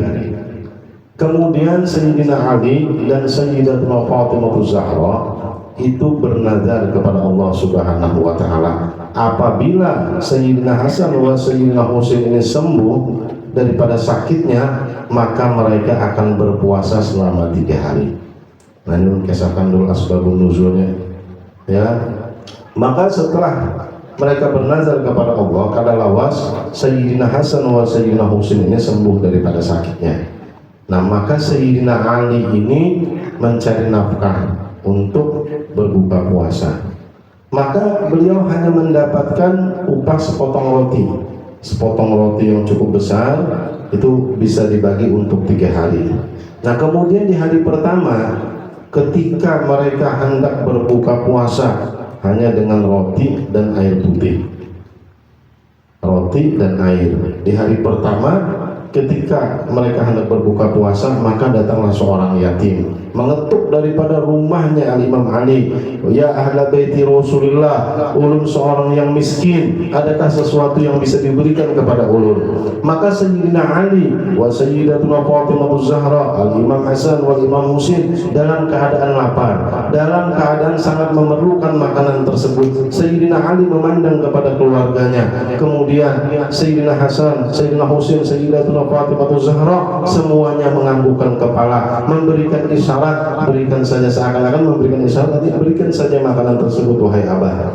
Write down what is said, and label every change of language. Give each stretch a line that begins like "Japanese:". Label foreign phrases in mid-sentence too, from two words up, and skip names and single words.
Indonesian: Kemudian Sayyidina Ali dan Sayyidatuna Fatimah Zahra itu bernazar kepada Allah
Arabic: سبحانه وتعالى,
Indonesian: apabila Sayyidina Hasan wa Sayyidina Husain ini sembuh daripada sakitnya, maka mereka akan berpuasa selama 3 hari. Nah, ini kisahkan dulu
Arabic: asbabun nuzulnya
Indonesian: ya. Maka setelah mereka bernazar kepada Allah, kada lawas Sayyidina Hasan wa Sayyidina Husain ini sembuh daripada sakitnya. Nah, maka Sayyidina Ali ini mencari nafkah untuk berbuka puasa. Maka beliau hanya mendapatkan upah sepotong roti. Sepotong roti yang cukup besar itu bisa dibagi untuk 3 hari. Nah, kemudian di hari pertama ketika mereka hendak berbuka puasa hanya dengan roti dan air putih. Roti dan air. Di hari pertama ketika mereka hendak berbuka puasa, maka datanglah seorang yatim mengetuk daripada rumahnya Al-Imam Ali,
Arabic: يا أهل بيت رسول الله,
Indonesian: ulun seorang yang miskin, adakah sesuatu yang bisa diberikan kepada ulun? Maka Sayyidina Ali wa Sayyidatuna Fatimah Zahra, Al-Imam Hasan wal Imam Husain dalam keadaan lapar, dalam keadaan sangat memerlukan makanan tersebut. Sayyidina Ali memandang kepada keluarganya, kemudian Sayyidina Hasan, Sayyidina Husain, Sayyidatuna Fatimah Zahra semuanya menganggukkan kepala, memberikan isyarat, berikan saja, seakan-akan memberikan isyarat, nanti berikan saja makanan tersebut wahai abah.